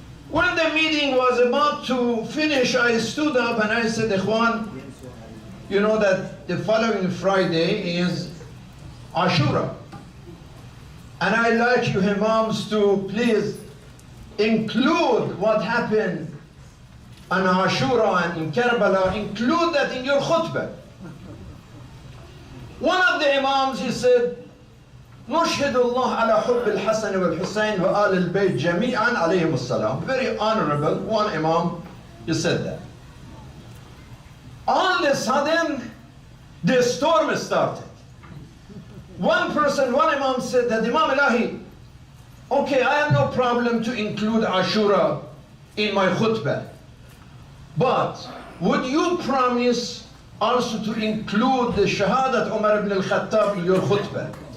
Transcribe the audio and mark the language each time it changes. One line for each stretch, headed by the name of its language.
English: When the meeting was about to finish, I stood up and I said, Ikhwan, you know that the following Friday is Ashura. And I'd like you Imams to please include what happened on Ashura and in Karbala, include that in your khutbah. One of the Imams, he said,
Arabic: نشهد الله على حب الحسن والحسين وآل البيت جميعا عليهم السلام.
English: Very honorable, one Imam, he said that. All of a sudden, the storm started. One Imam said that, Imam Elahi, okay, I have no problem to include Ashura in my khutbah, but would you promise also to include the Shahadat Umar ibn al-Khattab in your khutbah?